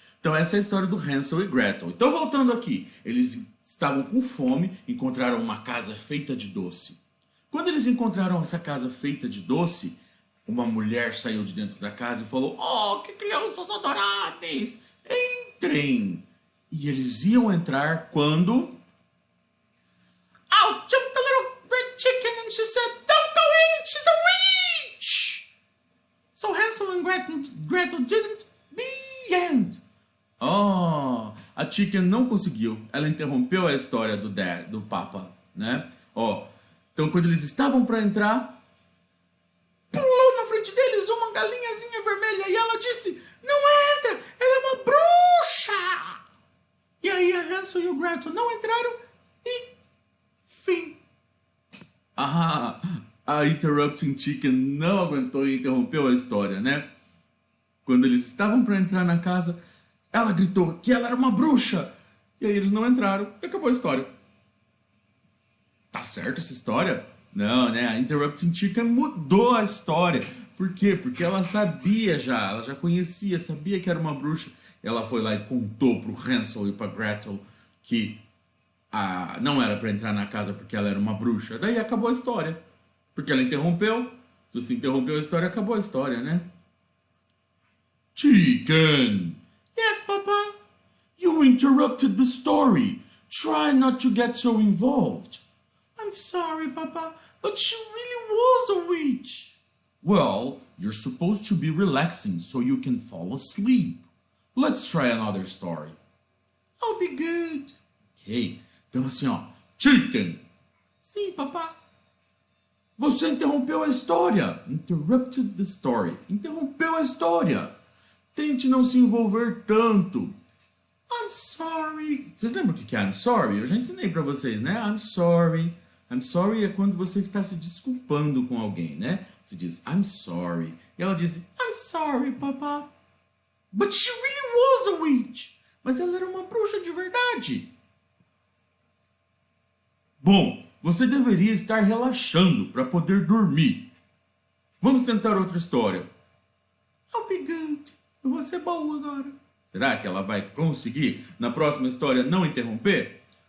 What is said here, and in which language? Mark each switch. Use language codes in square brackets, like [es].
[pt] Então essa é a história do Hansel e Gretel. Então voltando aqui, eles estavam com fome, encontraram uma casa feita de doce. Quando eles encontraram essa casa feita de doce, uma mulher saiu de dentro da casa e falou: Oh, que crianças adoráveis! Entrem! E eles iam entrar quando... [en] Out jumped the little red chicken and she said, Don't go in, she's a witch! So Hansel and Gretel didn't. The end. [pt] Oh, a Chicken não conseguiu. Ela interrompeu a história do Papa, né? Então quando eles estavam para entrar, pulou na frente deles uma galinhazinha vermelha e ela disse: Não entra, ela é uma bruxa! E aí a Hansel e o Gretel não entraram e fim. A Interrupting Chicken não aguentou e interrompeu a história, né? Quando eles estavam para entrar na casa, ela gritou que ela era uma bruxa. E aí eles não entraram e acabou a história. Tá certo essa história? Não, né? A Interrupting Chicken mudou a história. Por quê? Porque ela sabia já, ela já conhecia, sabia que era uma bruxa. Ela foi lá e contou pro Hansel e pra Gretel que não era para entrar na casa porque ela era uma bruxa. Daí acabou a história. Porque ela interrompeu. Se você interrompeu a história, acabou a história, né? [en] Chicken! Yes, Papa? You interrupted the story. Try not to get so involved. I'm sorry, Papa, but she really was a witch. Well, you're supposed to be relaxing so you can fall asleep. Let's try another story. I'll be good. Ok. [pt] Então assim, Chicken. Sim, Papa. Você interrompeu a história. [en] Interrupted the story. [pt] Interrompeu a história. Tente não se envolver tanto. [en] I'm sorry. [pt] Vocês lembram o que é [en] I'm sorry? [pt] Eu já ensinei pra vocês, né? [en] I'm sorry. I'm sorry [pt] é quando você está se desculpando com alguém, né? Você diz [en] I'm sorry. [pt] E ela diz [en] I'm sorry, Papa. But she really was a witch. [pt] Mas ela era uma bruxa de verdade. Bom, você deveria estar relaxando para poder dormir. Vamos tentar outra história. [en] I'll be good. [pt] Eu vou ser boa agora. Será que ela vai conseguir, na próxima história, não interromper?